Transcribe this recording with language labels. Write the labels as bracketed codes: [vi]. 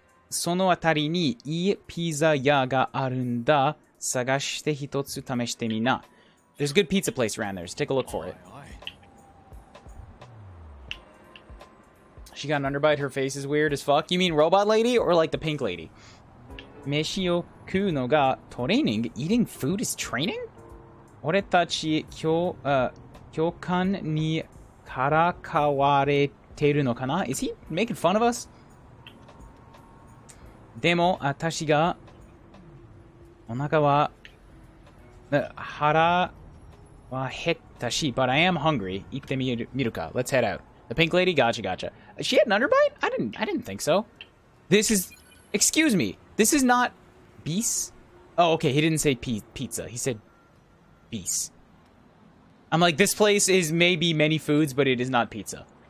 [ja] そのあたりにいいピザ屋があるんだ。探して一つ試してみな。 [en] There's a good pizza place around there, so take a look for it. She got an underbite, her face is weird as fuck. You mean robot lady or like the pink lady? [ja] 飯を食うのがトレーニング [en] Eating food is training? [ja] 俺たち教官にからかわれてるのかな [en] Is he making fun of us? [ja] でも私がお腹は腹は減ったし [en] but I am hungry. [ja] 行ってみるか [en] Let's head out. The pink lady? Gotcha. She had an underbite? I didn't think so. This is... Excuse me. This is not... Beast? Oh, okay. He didn't say pizza. He said... Beast. I'm like, this place is maybe many foods, but it is not pizza.